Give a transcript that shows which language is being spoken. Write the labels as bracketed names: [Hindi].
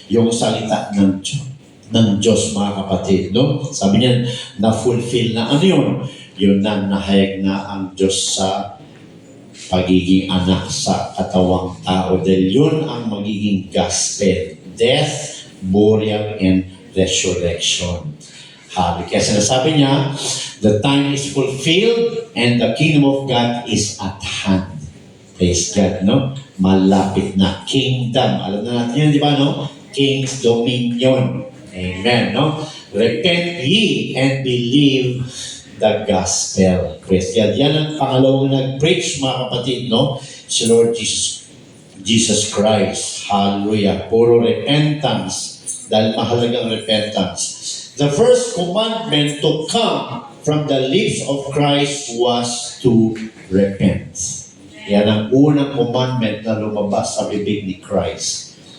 [Filipino] Yung salita ng Diyos, mga kapatid. No? Sabi niya, na-fulfill na ano yun? Yun na nahayag na ang Diyos sa pagiging anak sa katawang tao. Dahil yun ang magiging gospel. [English] Death, burial, and resurrection. [Filipino] Kaya sinasabi niya, [English] the time is fulfilled and the kingdom of God is at hand. [Filipino] Praise God, no? Malapit na. Kingdom. Alam na natin yun, di ba, no? [English] King's dominion. Amen, no? Repent ye and believe the gospel. Praise God. [Filipino] Yan ang pangalawang nag-preach, mga kapatid, no? Si Lord Jesus Christ. Hallelujah. Puro repentance. Dahil mahalagang repentance. [English] The first commandment to come from the lips of Christ was to repent. [Filipino] Yan ang unang commandment na lumabas sa bibig ni Christ.